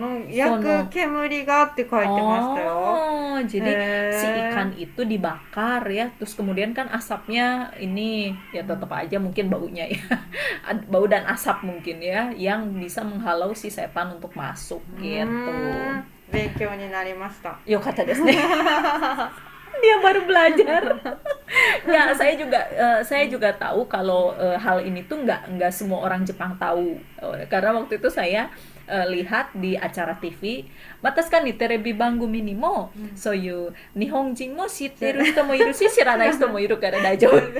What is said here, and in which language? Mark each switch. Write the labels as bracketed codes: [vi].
[ja] 焼く煙がって書いてましたよ. [id] Jadi si ikan itu dibakar ya, terus kemudian kan asapnya ini ya tetap aja mungkin baunya ya. Bau dan asap mungkin ya yang bisa menghalau si setan untuk masuk gitu. [ja] 勉強になりました. [id] よかったですね. Dia baru belajar. Ya, saya juga tahu kalau hal ini tuh nggak semua orang Jepang tahu. [ja] Karena waktu itu saya lihat di acara TV, また確かにテレビ番組にも、そういう日本人も知ってる人もいるし知らない人もいるから大丈夫.